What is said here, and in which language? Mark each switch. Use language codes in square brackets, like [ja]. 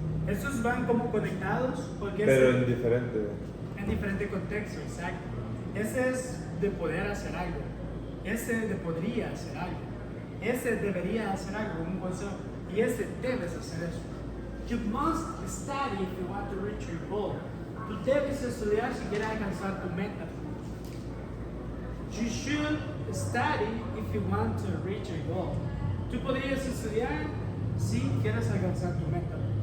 [es] Estos van como conectados porque Pero en diferente. en diferente contexto, exacto. Ese es de poder hacer algo. Ese de podría hacer algo. Ese debería hacer algo, un consejo. Y ese debes hacer eso. [en] You must study if you want to reach your goal. [es] Tú debes estudiar si quieres alcanzar tu meta. [en] You should study if you want to reach your goal. [es] Tú podrías estudiar si quieres alcanzar tu meta.